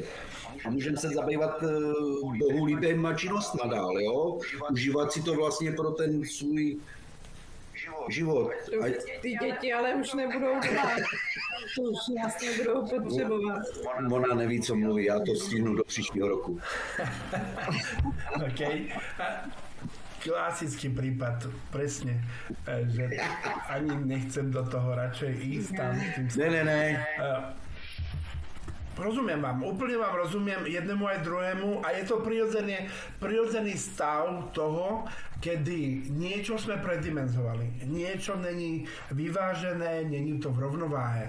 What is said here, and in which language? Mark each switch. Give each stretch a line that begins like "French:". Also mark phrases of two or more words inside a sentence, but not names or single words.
Czech: A můžeme se zabývat bohulibýma činnostma dál, jo? Užívat si to vlastně pro ten svůj život. Ty děti ale už nebudou doma. To už nás nebudou potřebovat. Ona neví, co mluví, já to stihnu do příštího roku. OK.
Slovak: Klasický prípad, presne, že ani nechcem do toho radšej ísť tam.
Czech: Ne.
Slovak: Rozumiem vám, úplne vám rozumiem jednému aj druhému a je to prirodzený stav toho, kedy niečo sme predimenzovali, niečo není vyvážené, není to v rovnováhe.